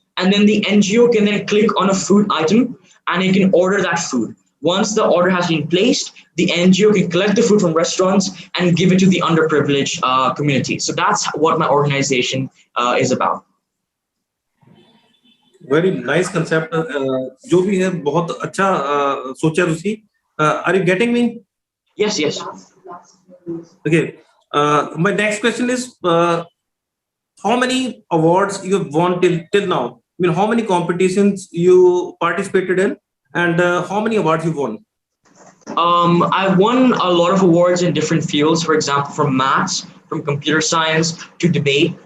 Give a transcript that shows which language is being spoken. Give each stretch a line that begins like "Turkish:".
English: And then the NGO can then click on a food item and it can order that food. Once the order has been placed, the NGO can collect the food from restaurants and give it to the underprivileged community. So that's what my organization is about. Very nice concept.
Hindi: जो भी है बहुत अच्छा सोचा तुसी.
English: Are you getting me? Yes, yes. Okay. My next question is, how many awards you have won till now? I mean, how many competitions you participated in, and how many awards you won? I've won a lot of awards in different fields. For example, from maths, from computer science to debate.